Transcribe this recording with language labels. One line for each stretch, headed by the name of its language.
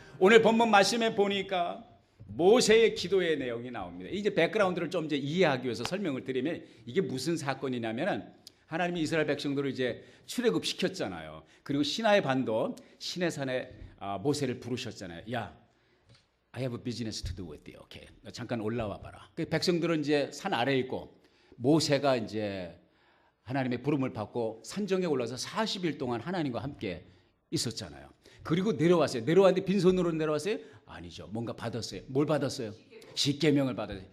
Korean: 오늘 본문 말씀에 보니까 모세의 기도의 내용이 나옵니다. 이제 백그라운드를 좀 이제 이해하기 위해서 설명을 드리면 이게 무슨 사건이냐면은 하나님이 이스라엘 백성들을 이제 출애굽 시켰잖아요. 그리고 시나이 반도 시내산에 모세를 부르셨잖아요.
English: 야, I have a business to do with you.
Korean: 오케이, 잠깐 올라와 봐라. 그 백성들은 이제 산 아래에 있고 모세가 이제 하나님의 부름을 받고 산정에 올라서 40일 동안 하나님과 함께 있었잖아요. 그리고 내려왔어요. 내려왔는데 빈손으로 내려왔어요? 아니죠. 뭔가 받았어요. 뭘 받았어요? 십계명을 받았어요.